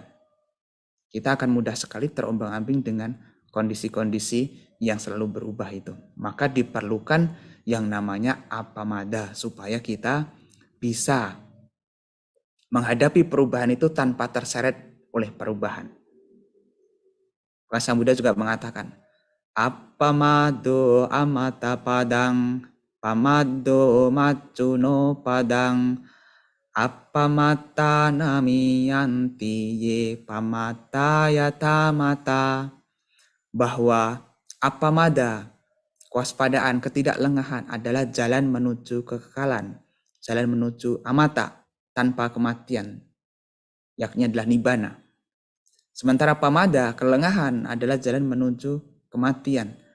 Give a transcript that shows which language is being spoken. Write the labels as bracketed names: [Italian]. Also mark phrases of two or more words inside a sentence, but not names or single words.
[Indonesian] Kita akan mudah sekali terombang-ambing dengan kondisi-kondisi yang selalu berubah itu. Maka diperlukan yang namanya apamada, supaya kita bisa menghadapi perubahan itu tanpa terseret oleh perubahan. Sang Buddha juga mengatakan, [Pali] Appamado amata padang, pamado macuno padang, appamata namiyanti ye pamata yata mata. [Indonesian] Bahwa appamada, kewaspadaan, ketidaklengahan adalah jalan menuju kekekalan, jalan menuju amata, tanpa kematian, yakni adalah nibbana. Sementara pamada, kelengahan, adalah jalan menuju kematian.